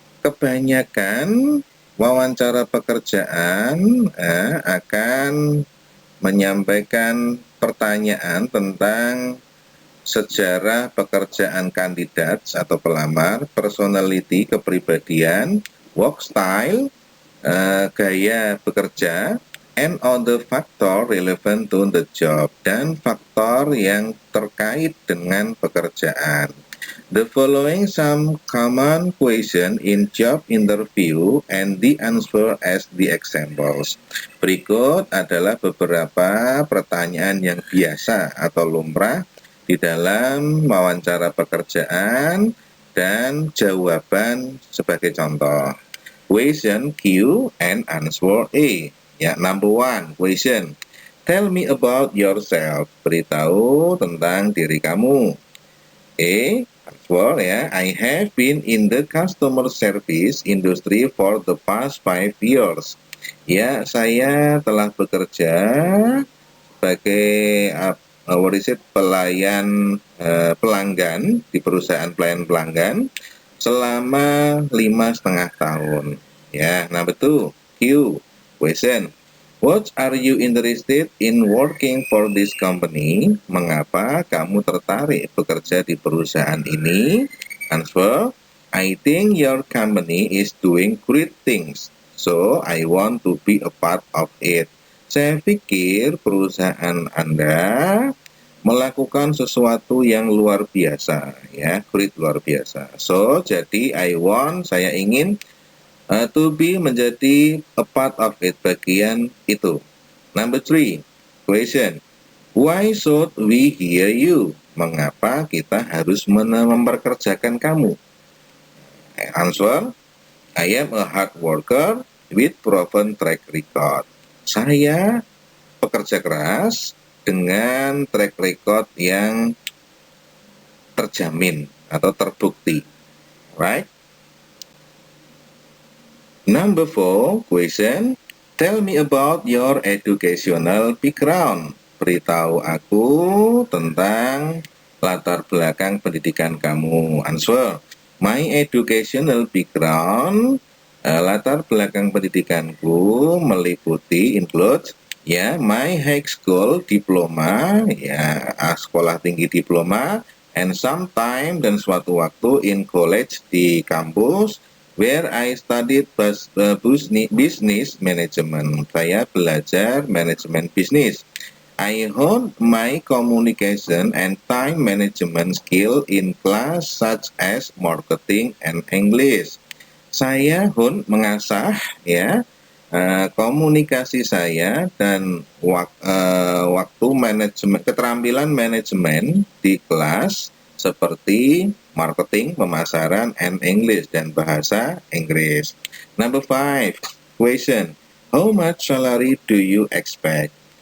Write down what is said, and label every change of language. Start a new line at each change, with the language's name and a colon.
Indonesian: Kebanyakan wawancara pekerjaan akan menyampaikan pertanyaan tentang sejarah pekerjaan kandidat atau pelamar, personality, kepribadian,
English: work style,
Indonesian: gaya bekerja,
English: and other factor relevant to the job,
Indonesian: dan faktor yang terkait dengan pekerjaan.
English: The following some common question in job interview and the answer as the examples.
Indonesian: Berikut adalah beberapa pertanyaan yang biasa atau lumrah di dalam wawancara pekerjaan dan jawaban sebagai contoh.
English: Question Q and answer A. Ya, number one, question. Tell me about yourself.
Indonesian: Beritahu tentang diri kamu.
English: A. Answer ya. I have been in the customer service industry for the past 5 years.
Indonesian: Ya, saya telah bekerja sebagai pelayan pelanggan di perusahaan pelayan pelanggan selama 5,5 tahun. Ya, nah betul.
English: Q. Question. What are you interested in working for this company?
Indonesian: Mengapa kamu tertarik bekerja di perusahaan ini?
English: Answer. I think your company is doing great things, so I want to be a part of it.
Indonesian: Saya pikir perusahaan Anda melakukan sesuatu yang luar biasa, ya, great, luar biasa.
English: So,
Indonesian: jadi saya ingin
English: to be, menjadi a part of it,
Indonesian: bagian itu.
English: Number 3, question. Why should we hire you?
Indonesian: Mengapa kita harus memperkerjakan kamu?
English: Answer. I am a hard worker with proven track record.
Indonesian: Saya pekerja keras dengan track record yang terjamin atau terbukti.
English: Right? Number 4, question. Tell me about your educational background.
Indonesian: Beritahu aku tentang latar belakang pendidikan kamu.
English: Answer. My educational background,
Indonesian: latar belakang pendidikanku meliputi
English: include ya, my high school diploma, ya,
Indonesian: sekolah tinggi diploma,
English: and sometime,
Indonesian: dan suatu waktu,
English: in college,
Indonesian: di kampus,
English: where I studied business management.
Indonesian: Saya belajar manajemen bisnis.
English: I honed my communication and time management skill in class such as marketing and English.
Indonesian: Saya mengasah ya komunikasi saya dan waktu keterampilan manajemen di kelas seperti marketing, pemasaran,
English: and English,
Indonesian: dan bahasa Inggris.
English: Number 5, question. How much salary do you expect?